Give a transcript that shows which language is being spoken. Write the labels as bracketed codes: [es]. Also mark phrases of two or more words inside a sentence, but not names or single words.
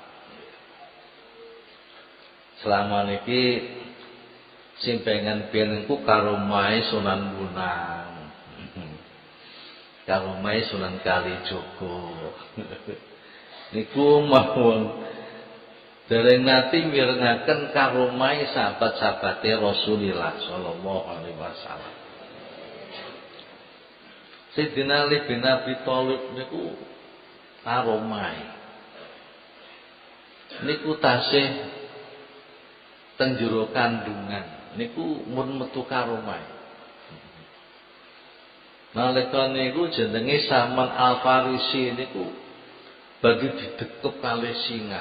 [jv] Selama niki simpengan biyen niku karomai Sunan Bonang. Karomai Sunan Kalijogo. Niku mawon dereng nate mirengaken karomai sahabat-sahabate Rasulullah [ar] sallallahu alaihi wasallam. [jv] Sayyidina Ali bin Abi Thalib niku karomai. Niku tasih teng jero kandungan niku mun metu karomai. Nalika niku jenenge Salman Al Farisi niku bagi didekep kali singa.